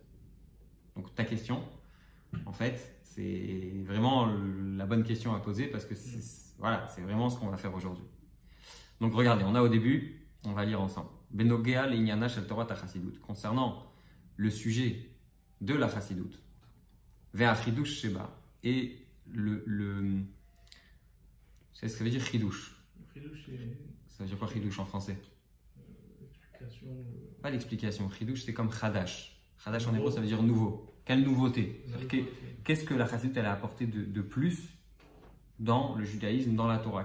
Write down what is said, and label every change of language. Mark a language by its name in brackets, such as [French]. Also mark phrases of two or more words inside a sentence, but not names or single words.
[French] Donc ta question, en fait, c'est vraiment la bonne question à poser parce que voilà, c'est vraiment ce qu'on va faire aujourd'hui. Donc regardez, on a au début, on va lire ensemble. [Hebrew] בנוגע לעניינה של תורת החסידות. [French] Concernant le sujet de la chassidoute, [Hebrew] והחידוש שבה, [French] et le c'est ce que ça veut dire chidush. Ça veut dire quoi chidush en français? L'explication. Pas l'explication. Chidush c'est comme chadash. Chadash en hébreu ça veut dire nouveau. Quelle nouveauté? Qu'est-ce que la chassidoute elle a apporté de plus dans le judaïsme, dans la Torah?